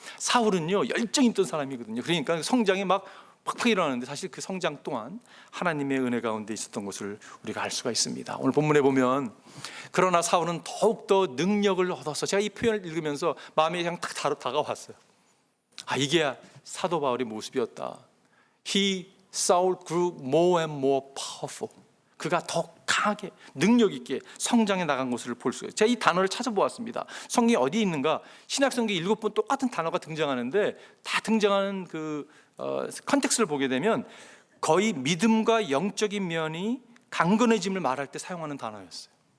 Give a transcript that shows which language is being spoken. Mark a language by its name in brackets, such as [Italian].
[Korean] 사울은요, 열정이 있던 사람이거든요. 그러니까 성장이 막 팍팍 일어나는데 사실 그 성장 또한 하나님의 은혜 가운데 있었던 것을 우리가 알 수가 있습니다. 오늘 본문에 보면 그러나 사울은 더욱더 능력을 얻어서, 제가 이 표현을 읽으면서 마음에 그냥 딱 다가왔어요. 이게 사도 바울의 모습이었다. [English] Saul grew more and more powerful. [Korean] 그가 더 강하게 능력 있게 성장해 나간 것을 볼 수가 있어요. 제가 이 단어를 찾아보았습니다. 성경이 어디 있는가? 신약성경에 7번 똑같은 단어가 등장하는데 다 등장하는 그 컨텍스트를 보게 되면 거의 믿음과 영적인 면이 강건해짐을 말할 때 사용하는 단어였어요.